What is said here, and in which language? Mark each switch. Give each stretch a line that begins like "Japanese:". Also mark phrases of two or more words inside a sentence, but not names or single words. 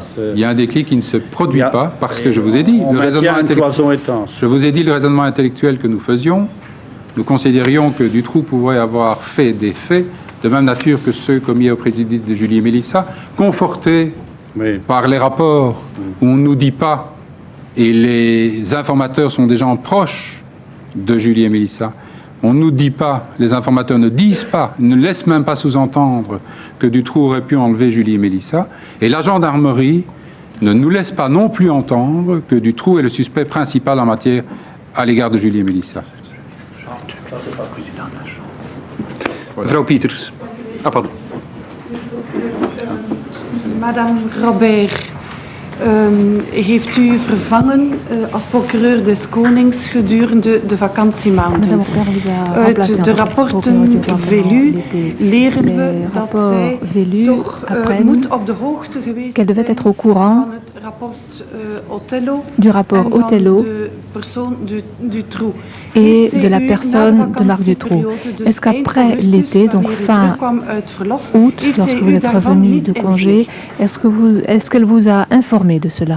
French: Il y a un déclic qui ne se produit pas parce que je vous ai dit, le raisonnement intellectuel que nous faisions, nous considérions que Dutroux pouvait avoir fait des faits de même nature que ceux commis au préjudice de Julie et Mélissa, confortés par les rapports où on ne nous dit pas, et les informateurs sont des gens proches de Julie et Mélissa, on ne nous dit pas, les informateurs ne disent pas, ne laissent même pas sous-entendre que Dutroux aurait pu enlever Julie et Mélissa. Et la gendarmerie ne nous laisse pas non plus entendre que Dutroux est le suspect principal en matière à l'égard de Julie et Mélissa.
Dutch: Mevrouw Pieters. Ah, pardon. Madame Robert, heeft u vervangen als procureur des Konings gedurende de vakantiemaanden? Uit de rapporten Velu leren we dat zij toch moet op de hoogte geweest
French: qu'elle devait être au courant du rapport Othello et de la personne de Marc Dutroux. Est-ce qu'après l'été, donc fin août, lorsque vous êtes revenu de congé, est-ce qu'elle vous a informé de cela?